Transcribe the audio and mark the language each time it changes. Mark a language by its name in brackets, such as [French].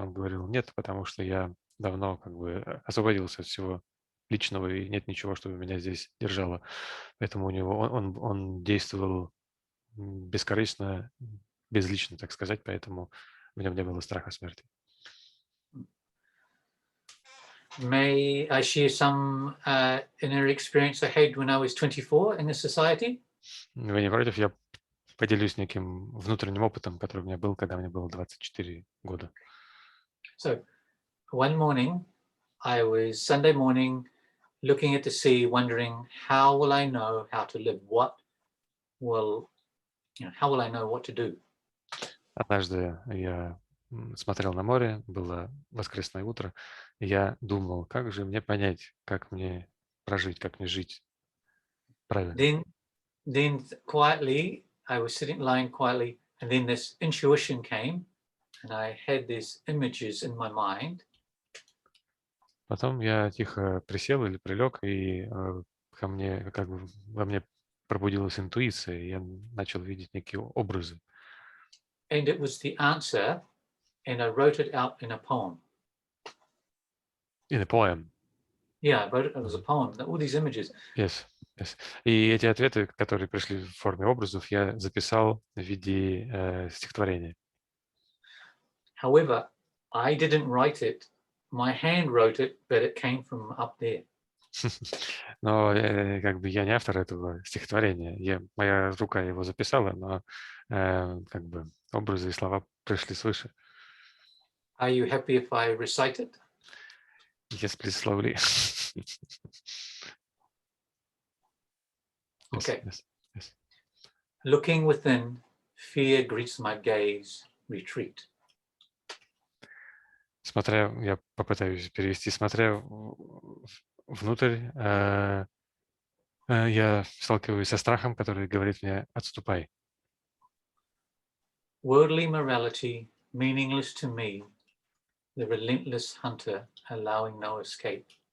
[Russian] Он говорил: "Нет, потому что я давно как бы освободился от всего личного, и нет ничего, что меня здесь держало". Поэтому у него он действовал бескорыстно, безлично, так сказать, поэтому в нем не было страха смерти. [English] May I share some inner experience I had when I was 24 in the society? [Russian] Вы не против? Я поделюсь неким внутренним опытом, который у меня был, когда мне было 24 года. [English] So, one morning, I was Sunday morning, looking at the sea, wondering how will I know how to live? How will I know what to do? [Russian] Однажды я смотрел на море, было воскресное утро, и я думал, как же мне понять, как мне прожить, как мне жить правильно. [English] Then quietly, I was lying quietly, and then this intuition came, and I had these images in my mind. [Russian] Потом я тихо присел или прилег, и ко мне, как бы во мне пробудилась интуиция, и я начал видеть некие образы. [English] And it was the answer, and I wrote it out in a poem. In a poem. Yeah, I wrote it as a poem, all these images. Yes, yes. [Russian] И эти ответы, которые пришли в форме образов, я записал в виде стихотворения. [English] However, I didn't write it. My hand wrote it, but it came from up there. [Russian] Но как бы я не автор этого стихотворения. Моя рука его записала, но как бы образы и слова пришли свыше. [English] Are you happy if I recite it? Yes, please, slowly. Okay. Yes. Looking within, fear greets my gaze, retreat. [Russian] Смотря, я попытаюсь перевести, смотря внутрь, я сталкиваюсь со страхом, который говорит мне: отступай. [English] Worldly morality, meaningless to me, the relentless hunter, allowing no escape.